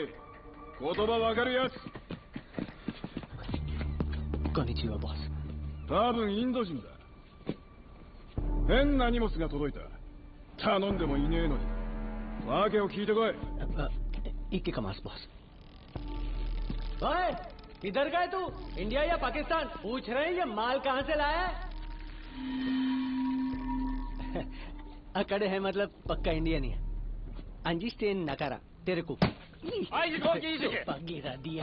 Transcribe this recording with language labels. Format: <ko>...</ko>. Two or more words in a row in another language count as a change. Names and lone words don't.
<ja>言葉わかるやつ。こんにちはボス。多分インド人だ。変な荷物が届いた。頼んでもいねえのに。訳を聞いてこい。一気かますボス。</ja> <hi>ओए किधर गए तू? इंडिया या पाकिस्तान? पूछ रहे हैं ये माल कहाँ से लाया है? अकड़ है मतलब पक्का इंडियन ही है। अंडरस्टैंड नकारा तेरे को गिरा दिया।</hi>